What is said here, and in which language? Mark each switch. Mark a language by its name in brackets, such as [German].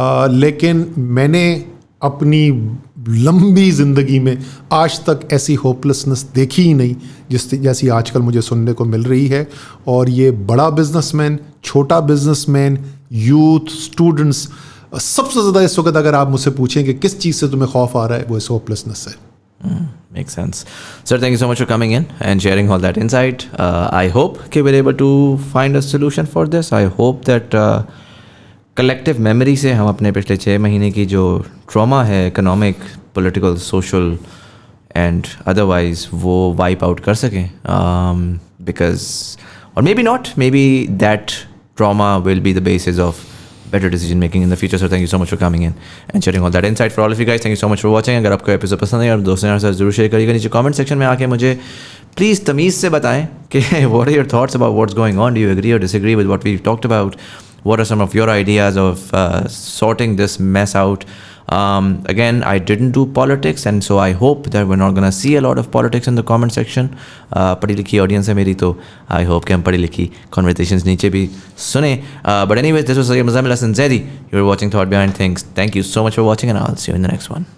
[Hindi] लेकिन मैंने अपनी लंबी ज़िंदगी में आज तक ऐसी होपलेसनेस देखी ही नहीं जैसी आजकल मुझे सुनने को मिल रही है. और ये बड़ा बिजनेसमैन, छोटा बिजनेसमैन, यूथ, स्टूडेंट्स, सबसे ज़्यादा इस वक्त अगर आप मुझसे पूछें कि किस चीज़ से तुम्हें खौफ आ रहा है, वो इस होपलेसनेस है. [English] Makes sense. Sir, thank you so much for coming in and sharing all that insight. I hope that we're able to find a solution for this. I hope that collective memory [Hindi] से हम अपने पिछले 6 महीने की जो trauma है, [English] economic, political, social and otherwise, [Hindi] वो [English] wipe out [Hindi] कर सकें. [English] Because, or maybe not, maybe that trauma will be the basis of better decision making in the future. So thank you so much for coming in and sharing all that insight. For all of you guys, thank you so much for watching. [Hindi] अगर आपको episode पसंद है और दोस्तों के साथ जरूर share करिएगा. नीचे कमेंट सेक्शन में आके मुझे प्लीज़ तमीज़ से बताएं कि [English] what are your thoughts about what's going on? Do you agree or disagree with what we've talked about? What are some of your ideas of sorting this mess out? Again, I didn't do politics, and so I hope that we're not going to see a lot of politics in the comment section. [Hindi] पढ़ी लिखी audience है मेरी, तो [English] I hope [Hindi] कि हम पढ़ी लिखी conversations नीचे भी सुने. [English] But anyways, this was Sayyid Muzammil Hasan Zaidi. You're watching Thought Behind Things. Thank you so much for watching, and I'll see you in the next one.